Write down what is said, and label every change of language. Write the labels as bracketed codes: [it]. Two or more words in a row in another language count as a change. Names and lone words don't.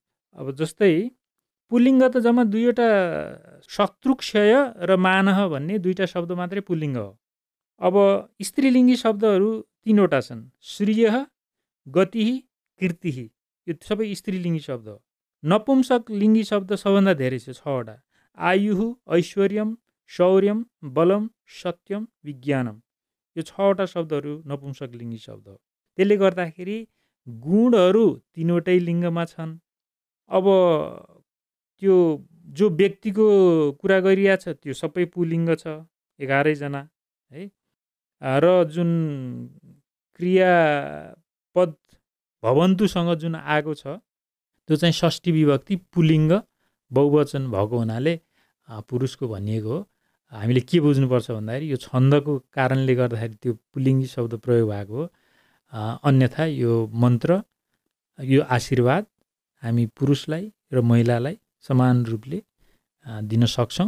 [ne] अब जस्तै पुल्लिङ्ग त जम्मा दुईवटा, शत्रुक्षय र मानह भन्ने दुईवटा शब्द मात्रै पुल्लिङ्ग हो। अब स्त्रीलिङ्गी शब्दहरू 3वटा छन्, श्रिय, गति, कीर्ति। यो सबै स्त्रीलिङ्गी शब्द हो। नपुंसकलिङ्गी शब्द सबभन्दा धेरै छ, 6वटा। [sa] आयुः, ऐश्वर्यम, शौर्यम, बलम, सत्यम, विज्ञानम। [ne] यो 6वटा शब्दहरू नपुंसकलिङ्गी शब्द हो। त्यसले गर्दाखेरि गुणहरू 3वटै लिङ्गमा छन्। अब त्यो जो व्यक्तिको कुरा गरिरहेछ त्यो सबै पुल्लिङ्ग छ, 11 जना है। र जुन क्रियापद भवन्तुसँग जुन आएको छ त्यो चाहिँ षष्ठी विभक्ति पुल्लिङ्ग बहुवचन भएको हुनाले पुरुषको भनिएको हो। हामीले के बुझ्नुपर्छ भन्दाखेरि यो छन्दको कारणले गर्दाखेरि त्यो पुल्लिङ्गी शब्द प्रयोग भएको हो। अन्यथा यो मन्त्र, यो आशीर्वाद हामी पुरुषलाई र महिलालाई समान रूपले दिन सक्छौँ।